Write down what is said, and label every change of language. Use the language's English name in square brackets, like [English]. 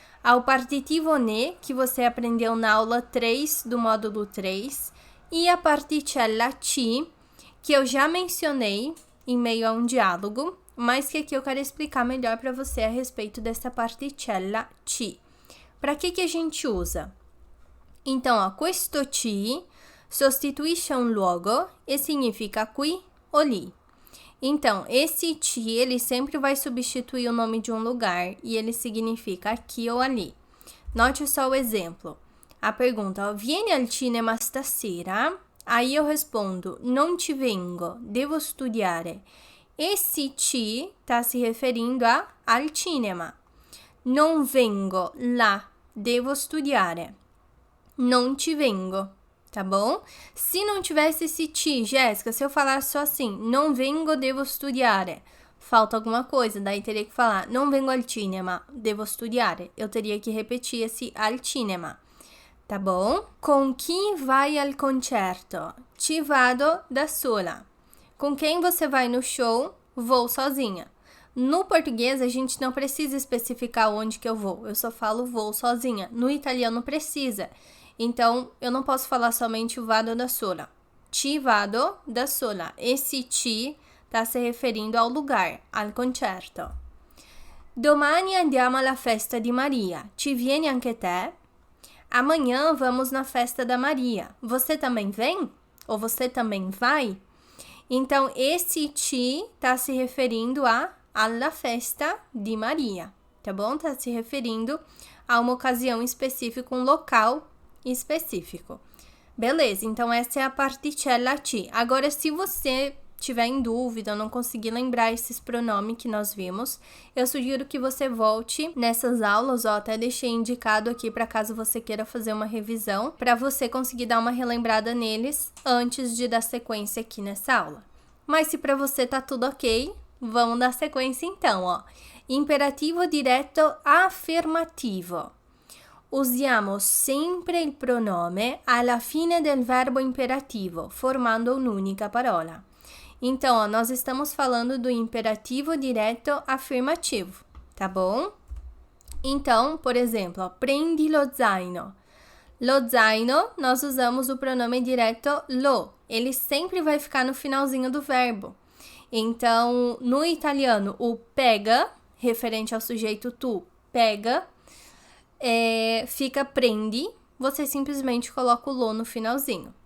[Portuguese] Ao partitivo ne, que você aprendeu na aula 3 do módulo 3. E a particella ci, que eu já mencionei em meio a um diálogo, mas que aqui eu quero explicar melhor para você a respeito dessa particella ci. Para que a gente usa? Então, ó, [Italian] questo ci sostituisce un luogo e significa qui o lì. [Portuguese] Então, esse ci, ele sempre vai substituir o nome de um lugar e ele significa aqui ou ali. Note só o exemplo. A pergunta, ó, [Italian] vieni al cinema stasera? [Portuguese] Aí eu respondo, [Italian] non ci vengo, devo studiare. [Portuguese] Esse ci está se referindo al cinema. [Italian] Non vengo là, devo studiare. Non ci vengo, [Portuguese] tá bom? Se não tivesse esse ci, Jéssica, se eu falasse só assim, [Italian] non vengo, devo studiare, [Portuguese] falta alguma coisa, daí teria que falar, [Italian] non vengo al cinema, devo studiare. [Portuguese] Eu teria que repetir esse al cinema, tá bom? [Italian] Com chi vai al concerto? Ci vado da sola. [Portuguese] Com quem você vai no show? Vou sozinha. No português, a gente não precisa especificar onde que eu vou. Eu só falo vou sozinha. No italiano, precisa. Então, eu não posso falar somente [Italian] vado da sola. Ci vado da sola. [Portuguese] Esse ci está se referindo ao lugar, al concerto. [Italian] Domani andiamo alla festa di Maria. Ci vieni anche te? [Portuguese] Amanhã vamos na festa da Maria. Você também vem? Ou você também vai? Então, esse ci está se referindo [Italian] alla festa di Maria, [Portuguese] tá bom? Está se referindo a uma ocasião específica, um local específico. Beleza, então essa é a particella ci. Agora, se você tiver em dúvida, não conseguir lembrar esses pronomes que nós vimos, eu sugiro que você volte nessas aulas, ó, até deixei indicado aqui para caso você queira fazer uma revisão, para você conseguir dar uma relembrada neles antes de dar sequência aqui nessa aula. Mas se para você tá tudo ok, vamos dar sequência então, ó. [Italian] Imperativo diretto affermativo. Usiamo sempre il pronome alla fine del verbo imperativo, formando un'unica parola. [Portuguese] Então, ó, nós estamos falando do imperativo direto afirmativo, tá bom? Então, por exemplo, ó, [Italian] prendi lo zaino. [Portuguese] Lo zaino, nós usamos o pronome direto lo. Ele sempre vai ficar no finalzinho do verbo. Então, no italiano, o pega, referente ao sujeito tu, pega, fica prendi, você simplesmente coloca o lo no finalzinho.